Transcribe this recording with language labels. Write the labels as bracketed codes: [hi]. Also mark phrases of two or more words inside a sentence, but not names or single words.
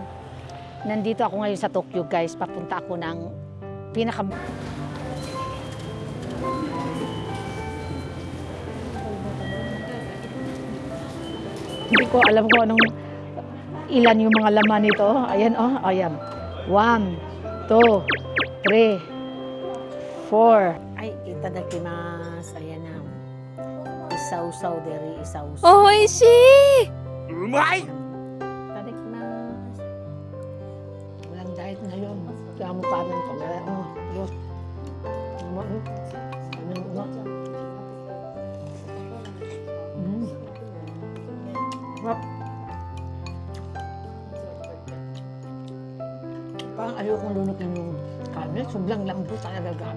[tl] Nandito ako ngayon sa Tokyo guys. Papunta ako ng Hindi ko alam kung anong ilan yung mga laman nito. Ayan oh, ayan. 1, 2, 3, 4. Ay, itadakimasu. Ayan na. Isaw-saw deri, isaw-saw. [ja] Oishii! [tl] Umay! [ja] Itadakimasu. [tl] Walang diet ngayon. Kaya mukha ng kamera. Oh, Diyos. Sarap. Parang ayokong lunukin yung karne. Sobrang lambot talaga, grabe.